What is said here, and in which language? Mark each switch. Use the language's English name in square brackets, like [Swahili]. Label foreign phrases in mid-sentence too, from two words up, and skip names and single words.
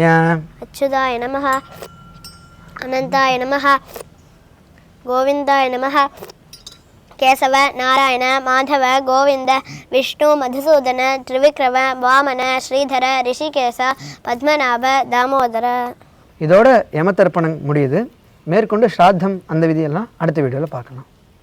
[Sanskrit] अच्युताय नमः अनन्ताय नमः गोविन्दाय नमः केशव नारायण माधव गोविंद विष्णु मधुसूदन त्रिविक्रम वामन श्रीधर ऋषिकेश पद्मनाभ दामोदर. [Tamil] இதோட யம தர்ப்பணம் முடியுது. மேற்கொண்டு ஸ்ராத்தம் அந்த விதியெல்லாம் அடுத்த வீடியோவில் பார்க்கலாம்.